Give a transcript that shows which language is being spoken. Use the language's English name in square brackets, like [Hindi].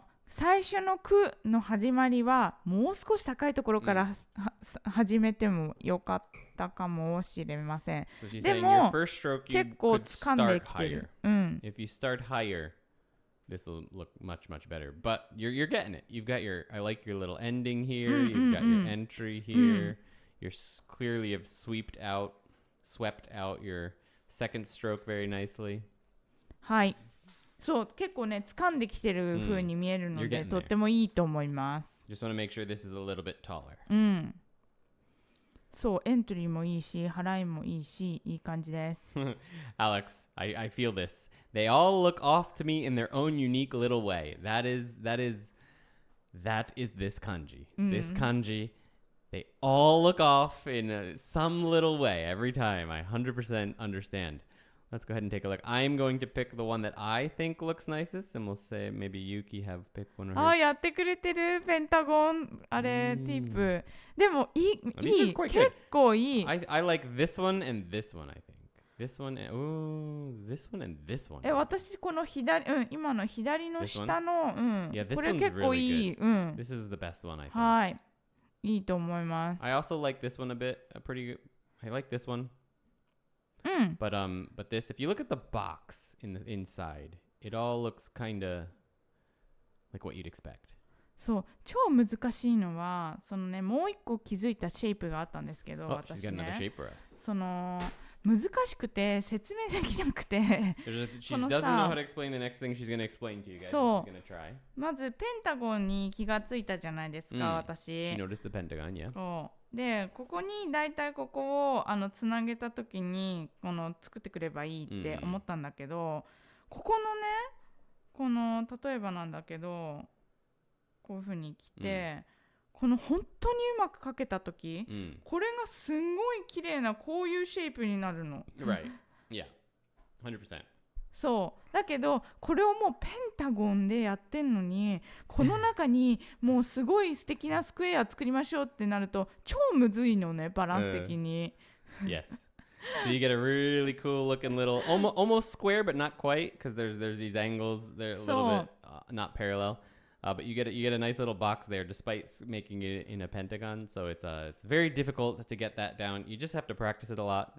[Japanese] 最初の句の始まりはもう少し高いところから始めてもよかったかもしれません。でも結構掴んできてる。 [English] If you start higher, this will look much better. But you're getting it. You've got I like your little ending here. You've got your entry here. You're clearly have swept out your second stroke very nicely. [Japanese] はい。そう結構ね掴んできてる風に見えるので、とってもいいと思います。 [English] Just want to make sure this is a little bit taller. [Japanese] そうエントリーもいいし払いもいいしいい感じです。 [English] Alex, I feel this. They all look off to me in their own unique little way. That is this kanji. This kanji, they all look off in some little way every time. I 100% understand. Let's go ahead and take a look. I'm going to pick the one that I think looks nicest, and we'll say maybe Yuki have picked one of hers. [Japanese] あ、やってくれてるペンタゴンあれティープ。でもいい結構いい。 [English] I like this one and this one, I think. This one and this one and this one. [Japanese] 私この今の左の下の [English] Yeah, [Japanese] これ結構いい。 [English] This is the best one, I think. [Japanese] はい。いいと思います。 [English] I also like this one a bit. Pretty good. I like this one. But this, if you look at the box in the inside, it all looks kind of like what you'd expect. [Japanese] そう超難しいのはそのねもう一個気づいたシェイプがあったんですけど、私ねその難しくて説明できなくて [English] she doesn't know how to explain the next thing she's going to explain to you guys. [Japanese] そう [English] she's gonna try. [Japanese] まずペンタゴンに気がついたじゃないですか、私 [English] She noticed the pentagon, yeah. [Japanese] そうでここにだいたいここをつなげた時に作ってくればいいって思ったんだけど、ここのね例えばなんだけどこういう風に来て、この本当にうまく描けた時、これがすんごい綺麗なこういうシェイプになるの。 [English] Right. Yeah. 100%. [Japanese] そうだけどこれをもうペンタゴンでやってんのにこの中にもうすごい素敵なスクエア作りましょうってなると超むずいのねバランス的に。 [English] Yes. So you get a really cool looking little, almost square, but not quite, because there's these angles. They're a little bit not parallel. But you get a nice little box there, despite making it in a pentagon. So it's very difficult to get that down. You just have to practice it a lot.